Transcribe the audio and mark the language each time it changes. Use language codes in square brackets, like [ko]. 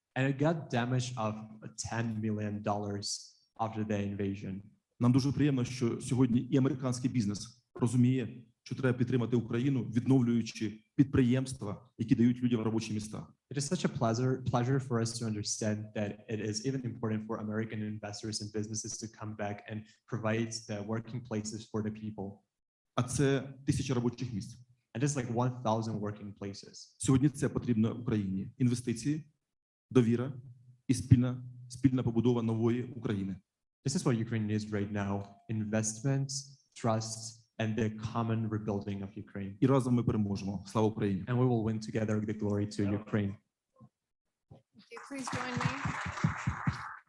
[en] And it got damage of $10 million after the invasion. [uk] Нам дуже приємно, що сьогодні і американський бізнес розуміє, що треба підтримати Україну, відновлюючи підприємства, які дають людям робочі місця. [en] It is such a pleasure for us to understand that it is even important for American investors and businesses to come back and provide the working places for the people. [uk] А це 1000 робочих місць. [en] And it's like 1,000 working places. [uk] Сьогодні це потрібно Україні. Інвестиції, довіра і спільна побудова нової України. [en] This is what Ukraine needs right now: investments, trust, and the common rebuilding of Ukraine. [uk] І разом ми переможемо. Слава Україні! [en] And we will win together the glory to Ukraine. Thank you. Please join me.